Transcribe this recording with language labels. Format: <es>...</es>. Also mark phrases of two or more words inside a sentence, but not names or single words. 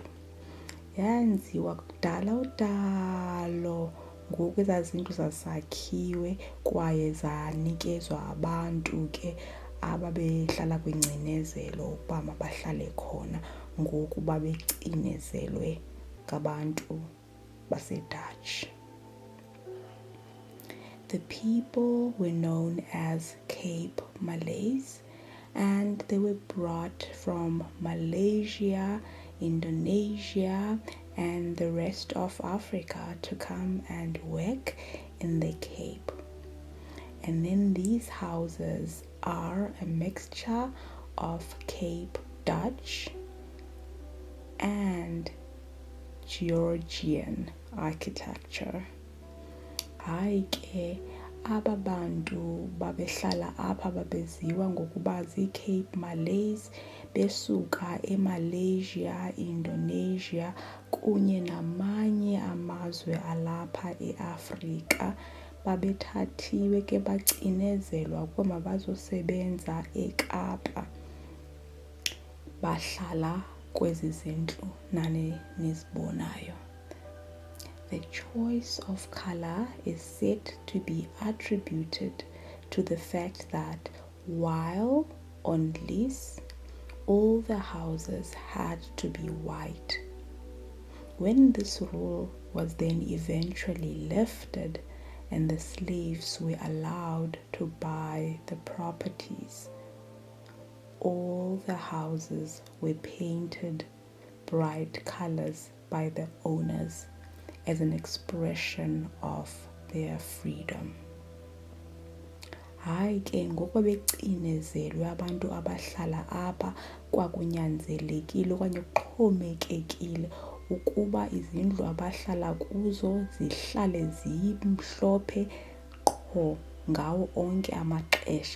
<xh>Yanziwa kudala udalo, ngoku ezaa zindlu zazakhiwe kwaye zanikezwa abantu ke ababehlala kwingcinezelo ukuba mabahlale khona, ngoku babecinezelwe ngabantu baseDutch.</xh> <en>The people were known as Cape Malays, and they were brought from Malaysia, Indonesia, and the rest of Africa to come and work in the Cape. And then these houses are a mixture of Cape Dutch and Georgian architecture.</en> <xh>Hayi ke aba bantu babehlala apha babeziwa ngokuba zii-Cape Malays besuka eMalaysia, Indonesia kunye namanye amazwe alapha eAfrika. Babethathiwe ke bacinezelwa ukuba mabazosebenza eKapa. Bahlala kwezi zindlu nizibonayo.</xh> <en>The choice of color is said to be attributed to the fact that while on lease, all the houses had to be white. When this rule was then eventually lifted and the slaves were allowed to buy the properties, all the houses were painted bright colors by the owners as an expression of their freedom.</en> <xh>Hayi ke ngoku becinezelwe abantu abahlala apha, kwakunyanzelekile okanye kuxhomekekile ukuba izindlu abahlala kuzo zihlale zimhlophe qho ngawo onke amaxesha.</xh>